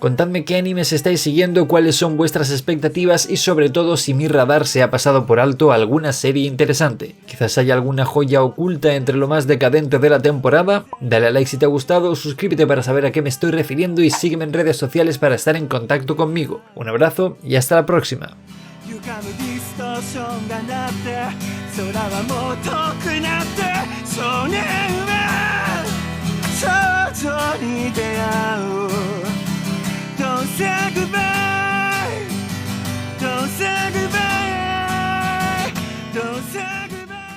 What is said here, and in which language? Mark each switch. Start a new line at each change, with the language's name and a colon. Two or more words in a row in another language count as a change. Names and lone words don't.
Spanish: Contadme qué animes estáis siguiendo, cuáles son vuestras expectativas y sobre todo si mi radar se ha pasado por alto alguna serie interesante. Quizás haya alguna joya oculta entre lo más decadente de la temporada. Dale a like si te ha gustado, suscríbete para saber a qué me estoy refiriendo y sígueme en redes sociales para estar en contacto conmigo. Un abrazo y hasta la próxima.
Japanese: 歪むディストーションが鳴って空はもう遠くなって少年は少女に出会う
English: Don't say goodbye Don't say goodbye Don't say goodbye